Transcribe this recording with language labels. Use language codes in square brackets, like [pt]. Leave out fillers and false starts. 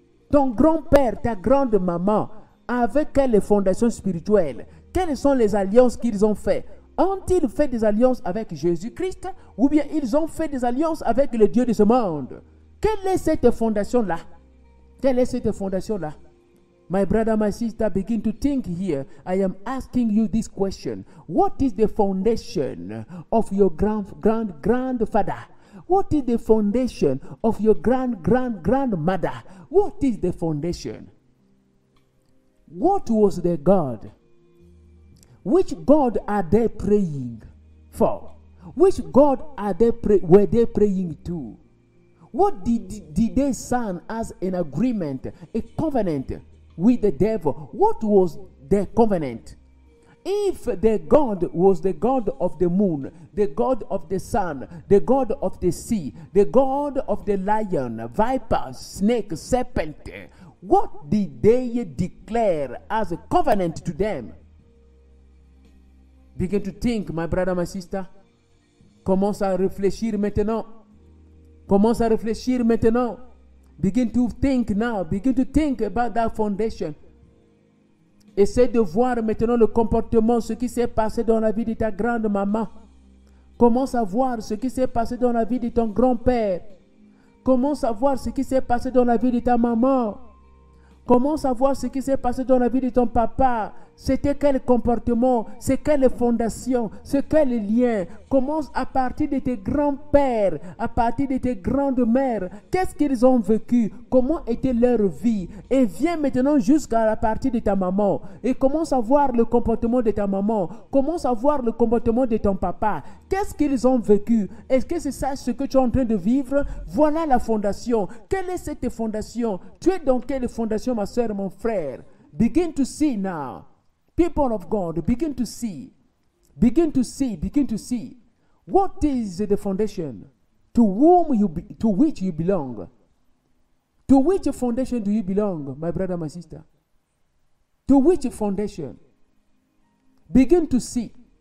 [fr] Ton grand-père, ta grande-maman, avec quelle fondation spirituelle? Quelles sont les alliances qu'ils ont faites? Ont-ils fait des alliances avec Jésus-Christ ou bien ils ont fait des alliances avec le Dieu de ce monde? Quelle est cette fondation-là? Quelle est cette fondation-là? [en] My brother, my sister, begin to think here. I am asking you this question. What is the foundation of your grandfather? What is the foundation of your grandmother? What is the foundation? What was their God? Which God are they praying for? Which God were they praying to? What did they sign as an agreement, a covenant with the devil? What was their covenant? If their God was the God of the moon, the God of the sun, the God of the sea, the God of the lion, viper, snake, serpent, what did they declare as a covenant to them? Begin to think, my brother, my sister. [fr] Commence à réfléchir maintenant. Commence à réfléchir maintenant. [en] Begin to think now. Begin to think about that foundation. [fr] Essaie de voir maintenant le comportement, ce qui s'est passé dans la vie de ta grande-maman. Commence à voir ce qui s'est passé dans la vie de ton grand-père. Commence à voir ce qui s'est passé dans la vie de ta maman. Commence à voir ce qui s'est passé dans la vie de ton papa. C'était quel comportement, c'est quelle fondation, c'est quel lien. Commence à partir de tes grands-pères, à partir de tes grandes-mères. Qu'est-ce qu'ils ont vécu? Comment était leur vie? Et viens maintenant jusqu'à la partie de ta maman. Et commence à voir le comportement de ta maman. Commence à voir le comportement de ton papa. Qu'est-ce qu'ils ont vécu? Est-ce que c'est ça ce que tu es en train de vivre? Voilà la fondation. Quelle est cette fondation? Tu es dans quelle fondation, ma soeur, mon frère? [en] Begin to see now. People of God, begin to see. Begin to see. Begin to see. What is the foundation? To which you belong? To which foundation do you belong, my brother, my sister? To which foundation? Begin to see.